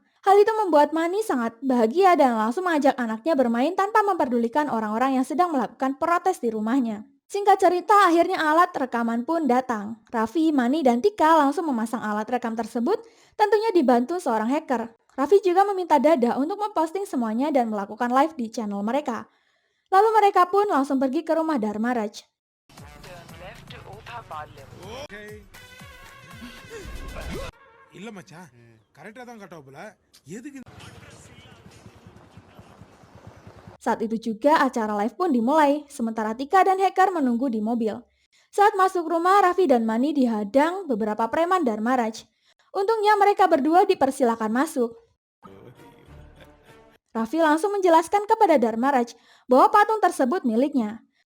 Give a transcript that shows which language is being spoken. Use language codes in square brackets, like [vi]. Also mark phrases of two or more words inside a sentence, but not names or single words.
[id] Hal itu membuat Mani sangat bahagia dan langsung mengajak anaknya bermain tanpa memperdulikan orang-orang yang sedang melakukan protes di rumahnya. Singkat cerita, akhirnya alat rekaman pun datang. Raffi, Mani, dan Tika langsung memasang alat rekam tersebut, tentunya dibantu seorang hacker. Raffi juga meminta Dada untuk memposting semuanya dan melakukan live di channel mereka. Lalu mereka pun langsung pergi ke rumah Dharma Raj. [ta] இல்ல மச்சான் கரெக்டா தான் கட்டாப்புல எதுக்கு [id] Saat itu juga acara live pun dimulai, sementara Tika dan hacker menunggu di mobil. Saat masuk rumah, Raffi dan Mani dihadang beberapa preman Dharma Raj. Untungnya mereka berdua dipersilakan masuk. Raffi langsung menjelaskan kepada Dharma Raj bahwa patung tersebut miliknya.